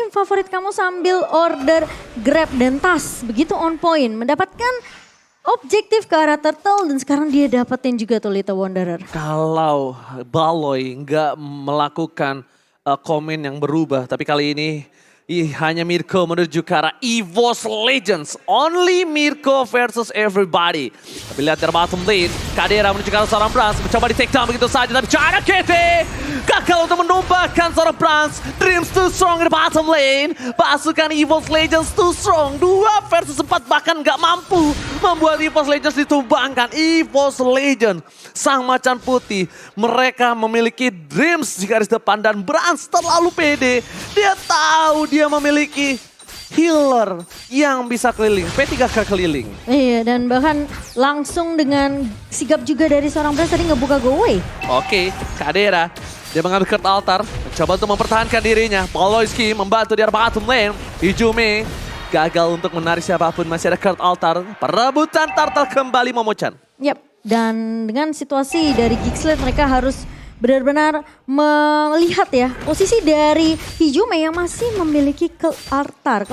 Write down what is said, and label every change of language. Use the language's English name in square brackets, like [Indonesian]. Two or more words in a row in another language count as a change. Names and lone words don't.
[Indonesian] tim favorit kamu sambil order Grab dan Tas. Begitu [English] on point. [Indonesian] Mendapatkan objektif ke arah Turtle dan sekarang dia dapetin juga tuh Little Wanderer. Kalau Baloy nggak melakukan komen yang berubah, tapi kali ini hanya Mirko menuju ke arah EVOS Legends. [English] Only Mirko versus everybody. [Indonesian] Tapi lihat dari [English] bottom lane, [Indonesian] Kadera menuju ke arah seorang Brans. Mencoba di [English] take down [Indonesian] begitu saja, tapi Janna Kitty gagal untuk menumbangkan seorang Brans. Dreams [English] too strong [Indonesian] di [English] bottom lane. [Indonesian] Pasukan EVOS Legends [English] too strong. [Indonesian] 2 versus 4 bahkan nggak mampu membuat EVOS Legends ditumbangkan. EVOS Legends, sang macan putih. Mereka memiliki Dreams di garis depan dan Brans terlalu pede. Dia tahu dia memiliki healer yang bisa keliling, P3K keliling. Iya, dan bahkan langsung dengan sigap juga dari seorang Brans tadi ngebuka [English] go away. [Indonesian] Oke, Kadera. Dia mengambil Kurt Altar, mencoba untuk mempertahankan dirinya. Poloyski membantu di arah [English] bottom lane. [Indonesian] Hijume gagal untuk menarik siapapun, masih ada Kurt Altar. Perebutan turtle kembali Momochan. Yap, dan dengan situasi dari Geekslate mereka harus benar-benar melihat ya posisi dari Hijume yang masih memiliki Kurt Altar.